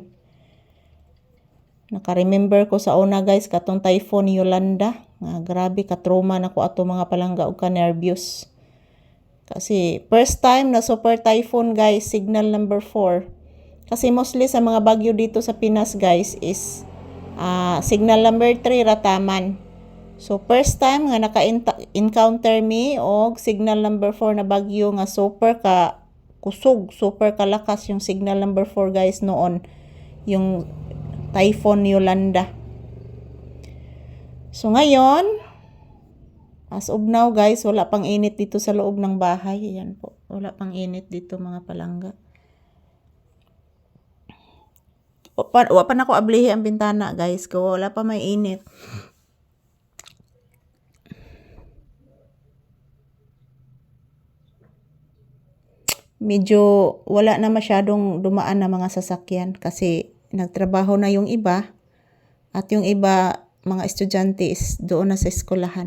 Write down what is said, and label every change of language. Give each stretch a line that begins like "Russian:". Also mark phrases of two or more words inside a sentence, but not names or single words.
Cebuano: Naka-remember ko sa una guys, katong typhoon Yolanda. Grabe ka-trauma na ko ato mga palangga o ka-nervyos.
English: Kasi first time na super typhoon guys, signal number 4.
Filipino: Kasi mostly sa mga bagyo dito sa Pinas guys
English: is signal number
Filipino: 3 rataman.
Cebuano: So first time nga naka-encounter me og
English: signal number
Cebuano: 4 na bagyo nga super ka kusog,
Filipino: super kalakas yung
English: signal number
Filipino: 4 guys noon. Yung typhoon Yolanda. So ngayon,
English: as of now
Filipino: guys, wala pang init dito sa loob ng bahay.
Cebuano: Ayan po, wala pang init dito mga palangga. Wa pa na ko ablihi ang bintana guys, ko wala pa may init.
Filipino: Medyo wala na masyadong dumaan na mga sasakyan kasi nagtrabaho na yung iba at yung iba mga estudyante is doon na sa eskwelahan.